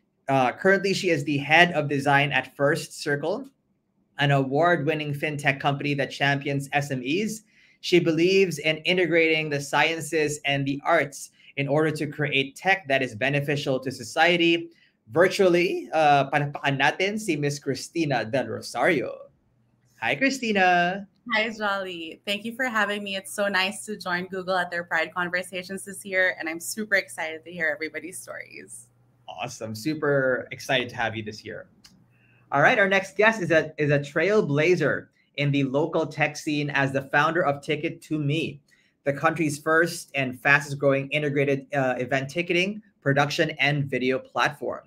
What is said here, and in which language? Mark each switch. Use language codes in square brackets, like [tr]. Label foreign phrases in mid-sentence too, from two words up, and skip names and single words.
[en] Currently, she is the head of design at First Circle, an award-winning fintech company that champions SMEs. She believes in integrating the sciences and the arts in order to create tech that is beneficial to society. Virtually, [tl] palakpakan natin si Miss Christina Del Rosario. [en] Hi, Christina. Hi, Jolly. Thank you for having me. It's so nice to join Google at their Pride conversations this year, and I'm super excited to hear everybody's stories. Awesome. Super excited to have you this year. All right, our next guest is a trailblazer in the local tech scene as the founder of Ticket to Me, the country's first and fastest growing integrated event ticketing, production, and video platform.